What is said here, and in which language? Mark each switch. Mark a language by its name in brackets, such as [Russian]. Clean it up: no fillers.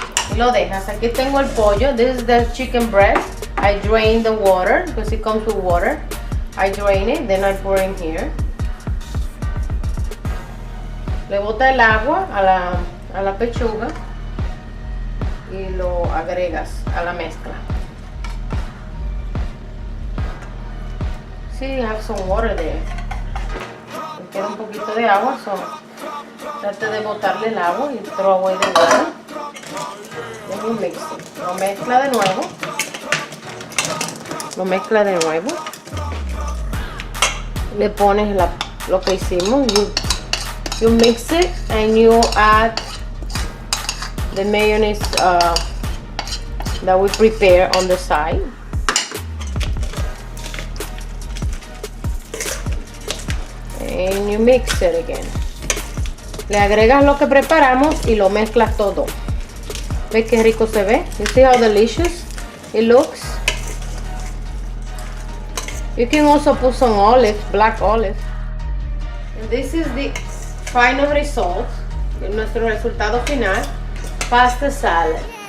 [Spanish] Y lo dejas. Aquí tengo el pollo. [English] This is the chicken breast. I drain the water because it comes with water. I drain it, then I pour in here. [Spanish] Le bota el agua a la pechuga y lo agregas a la mezcla. [English] See, you have some water there. [Spanish] Me queda un poquito de agua, [English] so [Spanish] trate de botarle el agua y [English] throw away the water. Then you mix it. [Spanish] Lo mezcla de nuevo. Lo mezcla de nuevo. Le pones lo que hicimos. [English] You mix it and you add the mayonnaise that we prepare on the side. And you mix it again. [Spanish] Le agregas lo que preparamos y lo mezclas todo. ¿Ves qué rico se ve? [English] You see how delicious it looks? You can also put some olive, black olive. And this is the final result. [Spanish] nuestro resultado final, [English] pasta salad.